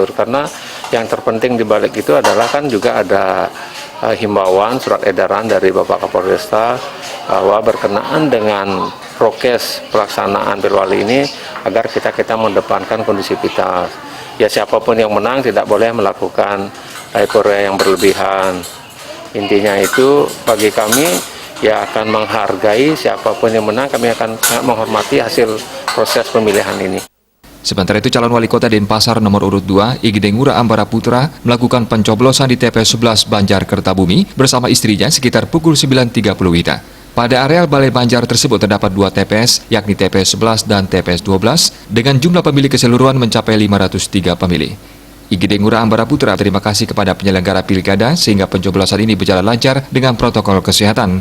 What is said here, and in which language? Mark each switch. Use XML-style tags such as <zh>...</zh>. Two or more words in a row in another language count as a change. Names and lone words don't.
<id>Karena yang terpenting di balik itu adalah kan juga ada himbauan surat edaran dari Bapak Kapolresta bahwa berkenaan dengan prokes pelaksanaan Pilwali ini agar kita mengedepankan kondusivitas. Ya siapapun yang menang tidak boleh melakukan euforia yang berlebihan. Intinya itu bagi kami ya akan menghargai siapapun yang menang, kami akan menghormati hasil proses pemilihan ini. Sementara itu, calon wali kota Denpasar nomor urut 2 I Gede Ngurah Ambara Putra melakukan pencoblosan di TPS 11 Banjar Kertabumi bersama istrinya sekitar pukul 9.30 WITA. Pada areal Balai Banjar tersebut terdapat 2 TPS, yakni TPS 11 dan TPS 12, dengan jumlah pemilih keseluruhan mencapai 503 pemilih. I Gede Ngurah Ambara Putra terima kasih kepada penyelenggara pilkada sehingga pencoblosan ini berjalan lancar dengan protokol kesehatan.</id>